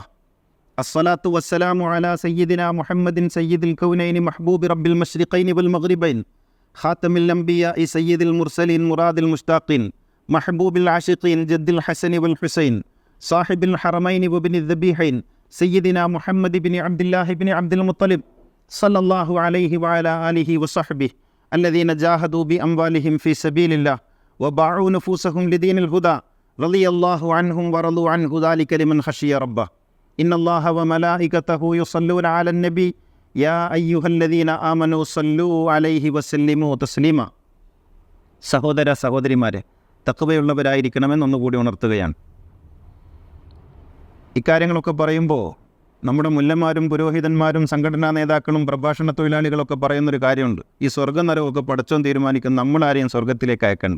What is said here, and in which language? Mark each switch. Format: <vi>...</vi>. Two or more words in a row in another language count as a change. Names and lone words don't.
<ar>الصلاة والسلام على سيدنا محمد سيد الكونين محبوب رب المشرقين والمغربين خاتم الأنبياء سيد المرسلين مراد المشتاقين محبوب العاشقين جد الحسن والحسين صاحب الحرمين وابن الذبيحين سيدنا محمد ابن عبد الله ابن عبد المطلب صلى الله عليه وعلى آله وصحبه الذين جاهدوا بأموالهم في سبيل الله وباعوا نفوسهم لدين الهدى رضي الله عنهم ورضوا عنه ذلك لمن خشي ربه إن الله وملائكته يصلون على النبي يا أيها الذين آمنوا صلوا عليه وسلموا تسليما.</ar> <ml>സഹോദര സഹോദരിമാരെ, തഖ്വയുള്ളവരായിരിക്കണമെന്ന് ഒന്നുകൂടി ഉണർത്തുകയാണ്. ഇക്കാര്യങ്ങളൊക്കെ പറയുമ്പോൾ നമ്മുടെ മുല്ലന്മാരും പുരോഹിതന്മാരും സംഘടനാ നേതാക്കളും പ്രഭാഷണ തൊഴിലാളികളൊക്കെ പറയുന്നൊരു കാര്യമുണ്ട്. ഈ സ്വർഗ്ഗ നരകമൊക്കെ പടച്ചോൻ തീരുമാനിക്കും, നമ്മളാരെയും സ്വർഗത്തിലേക്ക് അയക്കണ്ട.</ml>